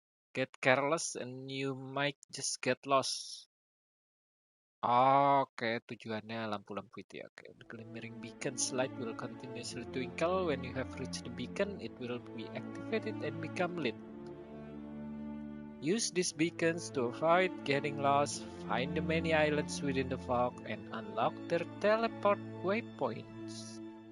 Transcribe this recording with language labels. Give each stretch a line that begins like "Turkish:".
English: Get careless and you might just get lost.
Indonesian: Oke, tujuannya lampu-lampu itu ya.
English: Oke, the glimmering beacon's light will continuously twinkle. When you have reached the beacon, it will be activated and become lit. Use these beacons to avoid getting lost, find the many islands within the fog, and unlock their teleport waypoints.